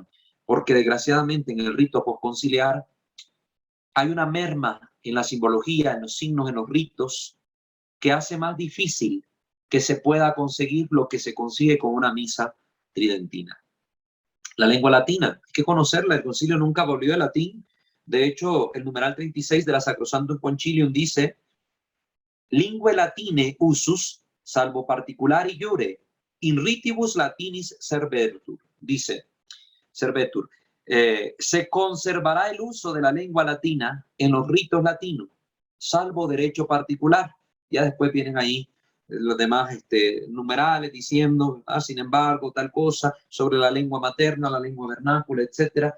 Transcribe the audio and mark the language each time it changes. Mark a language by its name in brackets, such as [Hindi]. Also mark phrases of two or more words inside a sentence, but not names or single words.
[Spanish] Porque desgraciadamente en el rito postconciliar hay una merma en la simbología, en los signos, en los ritos, que hace más difícil que se pueda conseguir lo que se consigue con una misa tridentina. La lengua latina, hay que conocerla, el concilio nunca volvió al latín. De hecho, el numeral 36 de la Sacrosanctum Concilium dice: [Latin] lingue latine usus, salvo particulari iure, in ritibus latinis servetur. [Spanish] Dice, servetur, se conservará el uso de la lengua latina en los ritos latinos, salvo derecho particular. Ya después vienen ahí los demás numerales diciendo, sin embargo, tal cosa, sobre la lengua materna, la lengua vernácula, etcétera.